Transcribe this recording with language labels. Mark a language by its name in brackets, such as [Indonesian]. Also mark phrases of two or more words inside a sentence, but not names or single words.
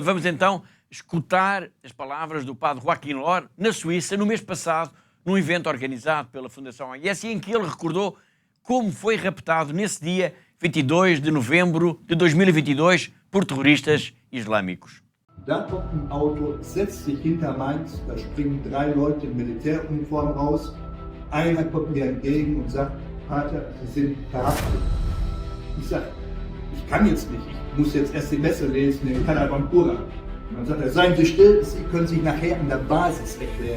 [Portuguese] Vamos então escutar as palavras do padre Joaquim Lor na Suíça, no mês passado, num evento organizado pela Fundação AIS, em que ele recordou como foi raptado nesse dia, 22 de novembro de 2022, por terroristas islâmicos. [German] Da kommt ein Auto, setzt sich hinter meins, da springen 3 Leute in Militäruniform raus. Einer kommt mir entgegen und sagt, Vater, Sie sind verhaftet. Ich sage, ich kann jetzt nicht, ich muss jetzt erst die Messe lesen in Kalabampura. Und dann sagt er, seien Sie still, Sie können sich nachher an der Basis erklären.